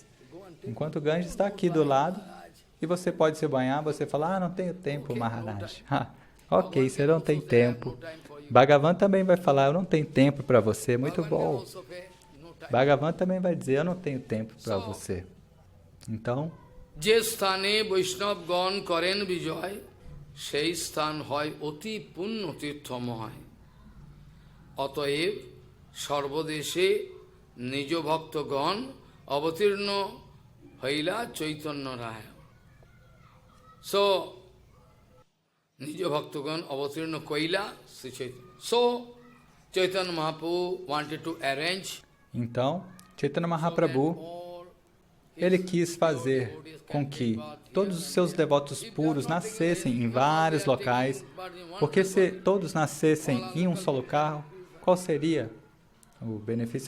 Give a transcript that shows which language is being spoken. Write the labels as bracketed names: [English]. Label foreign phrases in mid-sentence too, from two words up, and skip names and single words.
[Portuguese] Enquanto o Ganges está aqui do lado, e você pode se banhar, você fala, não tenho tempo, Maharaj. Ok, você não tem tempo. Bhagavan também vai falar, eu não tenho tempo para você, muito bom. Bhagavan também vai dizer, eu não tenho tempo para você. Então, [Bangla] যে স্থানে বৈষ্ণবগণ করেন বিজয়, সেই স্থান হয় অতি পুণ্য তীর্থময়। অতএব সর্বদেশে নিজ ভক্তগণ অবতীর্ণ হইলা চৈতন্য রায়। So, নিজ ভক্তগণ অবতীর্ণ কইলা শ্রী চৈতন্য। [English] So, Chaitanya Mahaprabhu wanted to arrange. [Portuguese] Então, Chaitanya Mahaprabhu, ele quis fazer com que todos os seus devotos puros nascessem em vários locais, porque se todos nascessem em um só local, qual seria o benefício?